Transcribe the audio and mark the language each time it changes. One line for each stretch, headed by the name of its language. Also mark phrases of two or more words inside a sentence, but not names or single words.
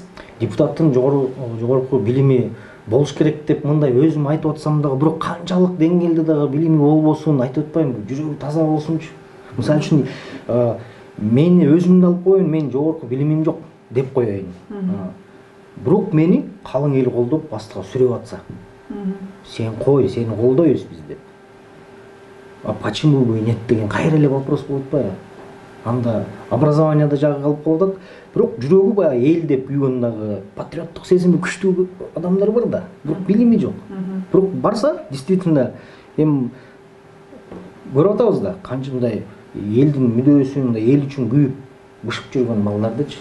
Kyrgyz: Депутаттын жогорку билими болуш керек деп мындай өзүм айтып атсам дагы, бирок канчалык деңгээлде дагы билими болбосун айтып атпайм, жүрөгү таза болсунчу. Мисалы үчүн мени өзүмдү алып коеюн, мен жогорку билимим жок деп коеюн. Бирок мени калың эл колдоп астыга сүрөп атса, сен кой, сени колдойбуз биз деп.
Russian: А почему бы нет
Kyrgyz: деген кайра эле вопрос болуп атпайбы? Анда образованияда жагы калып калат, бирок жүрөгү баягы эл деп күйгөн дагы патриоттук сезими күчтүү адамдар бар да, бирок билими жок. Бирок барса, действительно, эми көрүп атабыз да, канча мындай элдин мүдөөсүн, эл үчүн күйүп, бышып жүргөн балдардычы.